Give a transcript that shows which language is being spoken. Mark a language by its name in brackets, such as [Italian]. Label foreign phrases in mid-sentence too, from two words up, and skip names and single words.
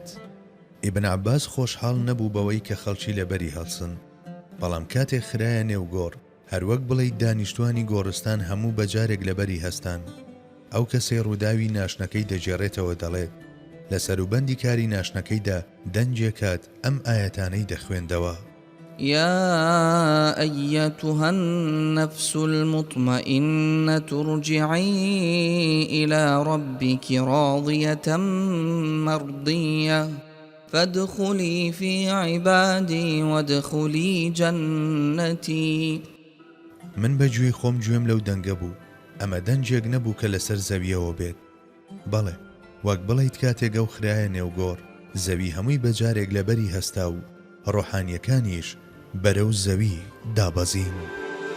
[Central Kurdish] ئیبن عەباس خۆشحاڵ نەبوو بەوەی کە خەڵکی لەبەری هەڵسن، بەڵام کاتێک خرایە نێوگۆڕ هەروەک بڵێیت دانیشتوانی گۆڕستان هەموو بەجارێک لەبەری هەستان، ئەو کەسێ ڕووداوی ناشنەکەی دەجێڕێتەوە دەڵێت لە سەروبەندی کاری ناشنەکەیدا دەنجێکات ئەم ئاەتانەی دەخوێندەوە: [Arabic] يا أيتها النفس المطمئنة ارجعي إلى ربك راضية مرضية فادخلي في عبادي وادخلي جنتي. [Central Kurdish] من بەگوێی خۆم گوێم لەو دەنگە بوو، ئەمە دەنجێک نەبوو کە لەسەر زەویەوە بێت. بەڵێ، وەک بڵیت کاتێک ئەو خرایە نێوگۆڕ زەوی هەمووی بەجارێک لەبەری هەستا و ڕۆحانیەکانیش بەرەو زەوی دابەزین.